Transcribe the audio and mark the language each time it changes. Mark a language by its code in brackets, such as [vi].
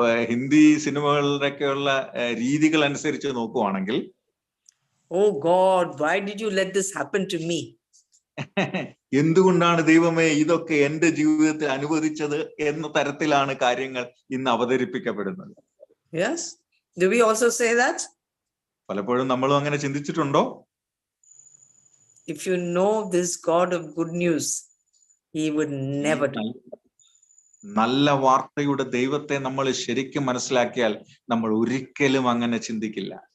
[ml] ഹിന്ദി സിനിമകളിലൊക്കെയുള്ള രീതികൾ അനുസരിച്ച് നോക്കുവാണെങ്കിൽ, [en] oh God, why did you let this happen to me? [ml] എന്തുകൊണ്ടാണ് ദൈവമേ ഇതൊക്കെ എന്റെ ജീവിതത്തിൽ അനുവദിച്ചത് എന്ന തരത്തിലാണ് കാര്യങ്ങൾ ഇന്ന് അവതരിപ്പിക്കപ്പെടുന്നത്. [en] Yes, do we also say that? [ml] പലപ്പോഴും നമ്മളും അങ്ങനെ ചിന്തിച്ചിട്ടുണ്ടോ? [en] If you know this God of good news, he would never do. [ml] നല്ല വാർത്തയുടെ ദൈവത്തെ നമ്മൾ ശരിക്കും മനസ്സിലാക്കിയാൽ നമ്മൾ ഒരിക്കലും അങ്ങനെ ചിന്തിക്കില്ല.